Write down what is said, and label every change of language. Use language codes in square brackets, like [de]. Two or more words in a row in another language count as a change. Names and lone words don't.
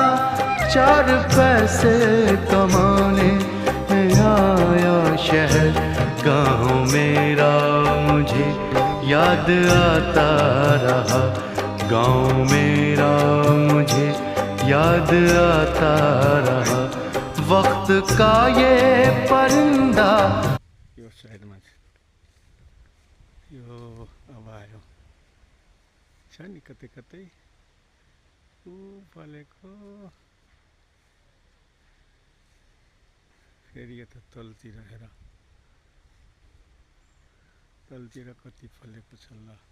[hi] 4 पैसे कमाने में आया शहर, गाँव मेरा मुझे याद आता रहा। गाँव मेरा मुझे याद आता रहा। वक्त का ये परिंदा। [ne] यो साइडमा यो अब आयो छ नि कतै कतै ऊ फलेको। फेरि यता तलतिर हेर, तलतिर कति फलेको छ ल।